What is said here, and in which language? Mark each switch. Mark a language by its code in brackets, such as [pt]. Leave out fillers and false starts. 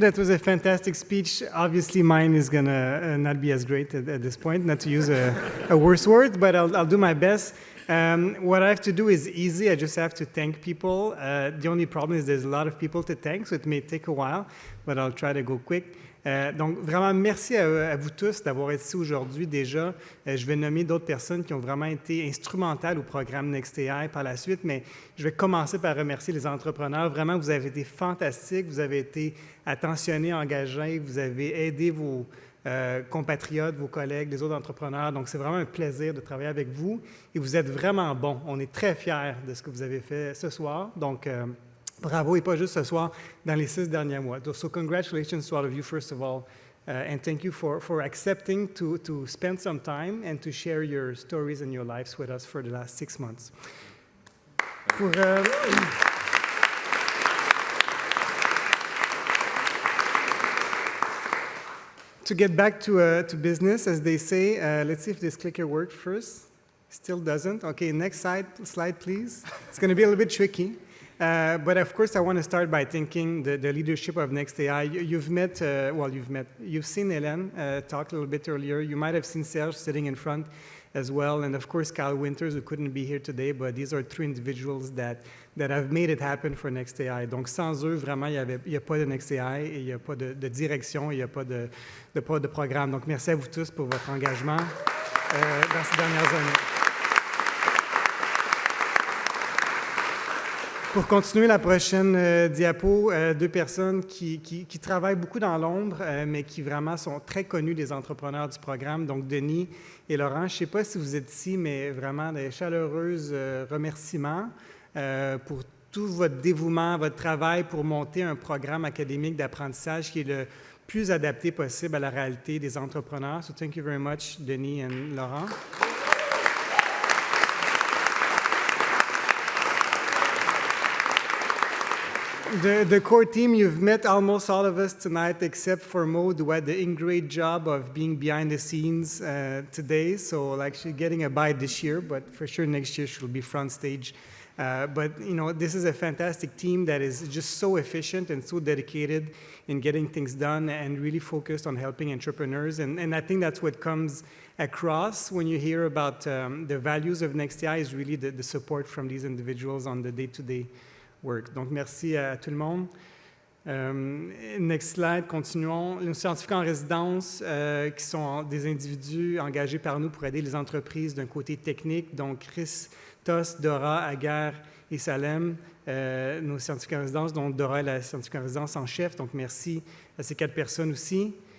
[en] That was a fantastic speech. Obviously, mine is going to not be as great at this point, not to use a worse word, but I'll do my best. What I have to do is easy. I just have to thank people. The only problem is there's a lot of people to thank, so it may take a while, but I'll try to go quick. [fr] Donc, vraiment, merci à vous tous d'avoir été ici aujourd'hui déjà. Je vais nommer d'autres personnes qui ont vraiment été instrumentales au programme Next AI par la suite, mais je vais commencer par remercier les entrepreneurs. Vraiment, vous avez été fantastiques, vous avez été attentionnés, engagés, vous avez aidé vos compatriotes, vos collègues, les autres entrepreneurs. Donc, c'est vraiment un plaisir de travailler avec vous et vous êtes vraiment bons. On est très fiers de ce que vous avez fait ce soir. Donc, bravo, et pas juste ce soir, dans les 6 derniers mois. [en] So congratulations to all of you, first of all, and thank you for accepting to spend some time and to share your stories and your lives with us for the last 6 months. To get back to business, as they say, let's see if this clicker worked first. Still doesn't. Okay, next slide, please. It's going to be a little bit tricky. But of course, I want to start by thanking the leadership of Next AI. You've seen Hélène talk a little bit earlier. You might have seen Serge sitting in front as well. And of course, Carl Winters, who couldn't be here today, but these are 3 individuals that have made it happen for Next AI. [fr] Donc, sans eux, vraiment, il n'y a pas de Next AI, et il n'y a pas de direction, il n'y a pas de programme. Donc, merci à vous tous pour votre engagement dans ces dernières années. Pour continuer la prochaine diapo, 2 personnes qui travaillent beaucoup dans l'ombre, mais qui vraiment sont très connues des entrepreneurs du programme, donc Denis et Laurent. Je ne sais pas si vous êtes ici, mais vraiment des chaleureux remerciements pour tout votre dévouement, votre travail pour monter un programme académique d'apprentissage qui est le plus adapté possible à la réalité des entrepreneurs. [en] So thank you very much, Denis and Laurent. The core team, you've met almost all of us tonight except for Maud, who had the great job of being behind the scenes today. So like she's getting a bye this year, but for sure next year she'll be front stage But this is a fantastic team that is just so efficient and so dedicated in getting things done and really focused on helping entrepreneurs. And I think that's what comes across when you hear about the values of NextAI is really the support from these individuals on the day-to-day work. [fr] Donc, merci à tout le monde. [en] Next slide, [fr] continuons. Nos scientifiques en résidence qui sont des individus engagés par nous pour aider les entreprises d'un côté technique, donc Christos, Dora, Agar et Salem, nos scientifiques en résidence, dont Dora est la scientifique en résidence en chef, donc merci à ces 4 personnes aussi.